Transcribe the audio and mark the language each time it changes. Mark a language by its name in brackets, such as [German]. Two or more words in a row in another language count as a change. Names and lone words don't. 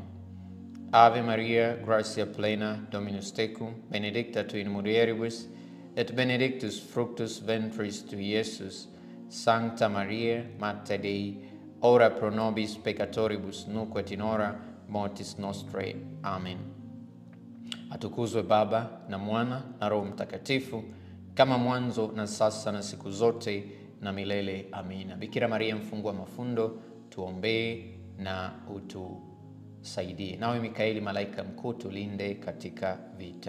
[Latin] Ave Maria, gratia plena, Dominus tecum, benedicta tu in mulieribus, et benedictus fructus ventris tui, Iesus. Sancta Maria, Mater Dei, ora pro nobis peccatoribus nunc et in hora mortis nostrae. Amen. [Swahili] Atukuzwe Baba na Mwana na Roho Mtakatifu, kama mwanzo na sasa na siku zote na milele. Amina. Bikira Maria mfungwa mafundo, tuombee na utusaidie. Nawe Mikaeli malaika mkuu, tulinde katika vita.